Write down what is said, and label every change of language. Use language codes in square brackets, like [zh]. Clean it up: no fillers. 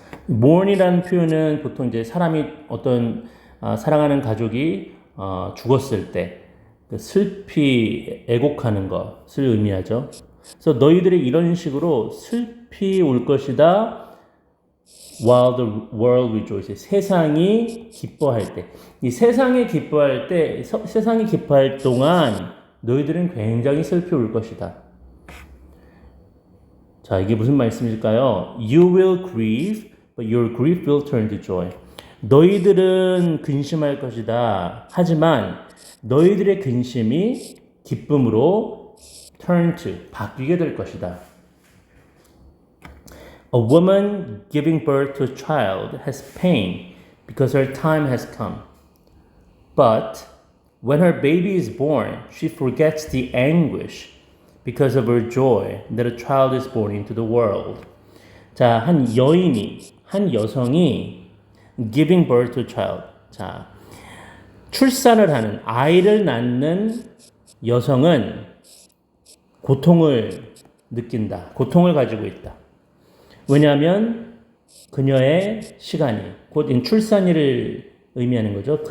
[ko] mourn이라는 표현은 보통 이제 사람이 어떤 사랑하는 가족이 죽었을 때 슬피 애곡하는 것을 의미하죠. 그래서 너희들이 이런 식으로 슬피 울 것이다. [en] while the world rejoices. [ko] 세상이 기뻐할 때. 이 세상이 기뻐할 때, 세상이 기뻐할 동안 너희들은 굉장히 슬피 울 것이다. 자, 이게 무슨 말씀일까요? [en] You will grieve, but your grief will turn to joy. [ko] 너희들은 근심할 것이다. 하지만 너희들의 근심이 기쁨으로 [en] turn to, [ko] 바뀌게 될 것이다. [en] A woman giving birth to a child has pain because her time has come. But when her baby is born, she forgets the anguish because of her joy that a child is born into the world. [ko] 자, 한 여성이 [en] giving birth to a child. [ko] 자, 출산을 하는, 아이를 낳는 여성은 고통을 느낀다. 고통을 가지고 있다. 왜냐하면 그녀의 시간이, 곧 출산일을 의미하는 거죠.